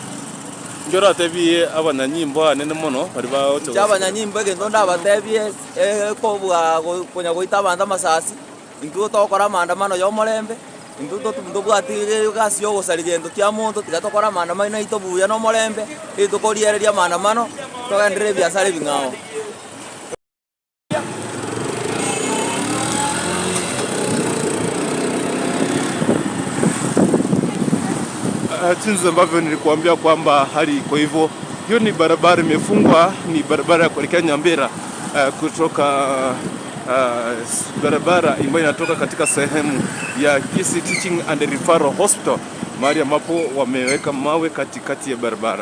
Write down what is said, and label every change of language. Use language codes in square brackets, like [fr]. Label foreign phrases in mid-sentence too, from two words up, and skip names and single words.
[guz] Njora tebie abanyanyimbo anene mono bari baocho. Abanyanyimbo egento ndabatebie kobwa konya goita banda masasi intuo tokora maandamano yo morembe intuo tubwatire gasi yo gusarigendo kya muntu tigatokora maandamano na itobuya no morembe itukoriereria maandamano togendere biashara bingao. [sw] Jinsi ambavyo nilikuambia kwamba hali iko hivyo. Hiyo ni barabara imefungwa, ni barabara ya kuelekea Nyambera kutoka barabara ambayo inatoka katika sehemu ya Kisii Teaching and Referral Hospital, mahali ambapo wameweka mawe katikati ya barabara.